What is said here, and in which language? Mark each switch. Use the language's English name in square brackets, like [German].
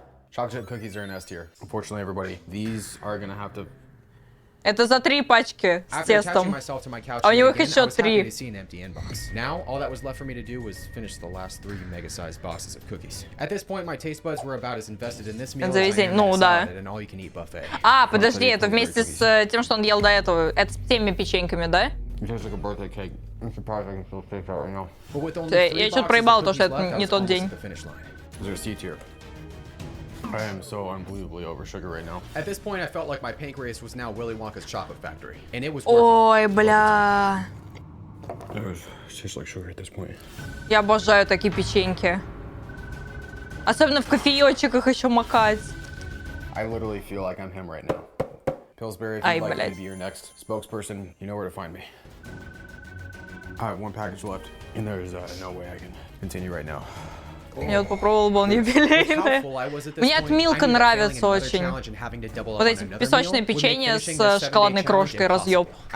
[English] Chocolate chip cookies are in S tier. Unfortunately, everybody, these are gonna have to... [Russian] Это за 3 пачки с тестом. А у него их еще 3. [English] Now, all that was left for me to do was finish the last 3 mega-sized boxes of cookies. At this point, my taste buds were about as invested in this meal as I am in a salad at an all-you-can-eat buffet. [Russian] А, подожди, это вместе с тем, что он ел до этого. Это с теми печеньками, да? [English] Just like a birthday cake. I'm surprised I can still taste that right now. [Russian] Я что-то проебал, то, что это не тот день. [English] These are C tier. I am so unbelievably over sugar right now. At this point, I felt like my pancreas was now Willy Wonka's chocolate factory, and it was [Russian] Ой, бля. [English] It tastes like sugar at this point. [Russian] Я обожаю такие печеньки. Особенно в кофеечек их еще макать. [English] I literally feel like I'm him right now. Pillsbury, if you'd like me to be your next spokesperson, you know where to find me. I have 1 package left, and there's no way I can continue right now. [Russian] Я вот попробовала, был юбилейный. Мне от Милка нравится очень. Вот эти песочные печенья с шоколадной крошкой, разъеб.